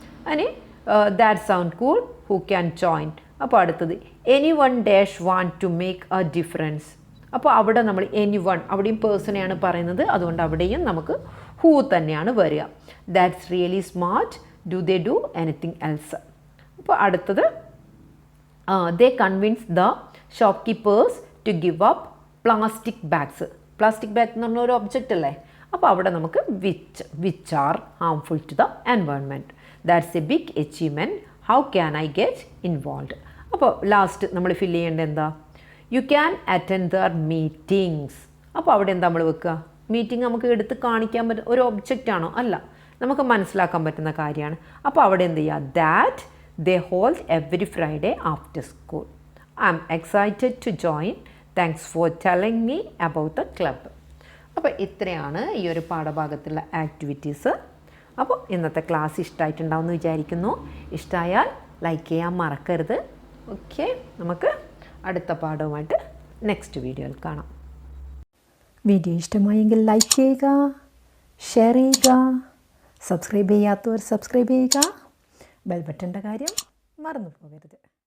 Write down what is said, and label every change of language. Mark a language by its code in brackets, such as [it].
[ml] അതിന് [en] That sound cool, who can join. [ml] അപ്പോൾ അടുത്തത് [en] Anyone dash want to make a difference. [ml] അപ്പോൾ അവിടെ നമ്മൾ എനി വൺ, അവിടെയും പേഴ്സണെയാണ് പറയുന്നത്, അതുകൊണ്ട് അവിടെയും നമുക്ക് ഹൂ തന്നെയാണ് വരിക. [en] That's really smart, do they do anything else. [ml] അപ്പോൾ അടുത്തത് [en] they convince the shopkeepers to give up plastic bags. [ml] Plastic bag എന്ന് പറഞ്ഞ ഒരു ഒബ്ജക്റ്റ് അല്ലേ, അപ്പോൾ അവിടെ നമുക്ക് [en] Which are harmful to the environment. That's a big achievement, how can I get involve. [ml] അപ്പോൾ ലാസ്റ്റ് നമ്മൾ ഫില്ല് ചെയ്യേണ്ടത് എന്താ, [en] You can attend their meetings. [ml] അപ്പോൾ അവിടെ എന്താ നമ്മൾ വെക്കുക, മീറ്റിംഗ് നമുക്ക് എടുത്ത് കാണിക്കാൻ പറ്റുന്ന ഒരു ഒബ്ജക്റ്റ് ആണോ? അല്ല, നമുക്ക് മനസ്സിലാക്കാൻ പറ്റുന്ന കാര്യമാണ്. അപ്പോൾ അവിടെ എന്ത് ചെയ്യുക, [en] That they hold every Friday after school. I'm excited to join. Thanks for telling me about the club. [ml] അപ്പോൾ ഇത്രയാണ് ഈ ഒരു പാഠഭാഗത്തുള്ള ആക്ടിവിറ്റീസ്. അപ്പോൾ ഇന്നത്തെ ക്ലാസ് ഇഷ്ടമായിട്ടുണ്ടാവുമെന്ന് വിചാരിക്കുന്നു. ഇഷ്ടമായാൽ ലൈക്ക് ചെയ്യാൻ മറക്കരുത്. ഓക്കെ, നമുക്ക് അടുത്ത പാഠവുമായിട്ട് നെക്സ്റ്റ് വീഡിയോയിൽ കാണാം. വീഡിയോ ഇഷ്ടമായെങ്കിൽ ലൈക്ക് ചെയ്യുക, ഷെയർ ചെയ്യുക, സബ്സ്ക്രൈബ് ചെയ്യാത്തവർ സബ്സ്ക്രൈബ് ചെയ്യുക, ബെൽ ബട്ടൻ്റെ കാര്യം മറന്നു പോകരുത്.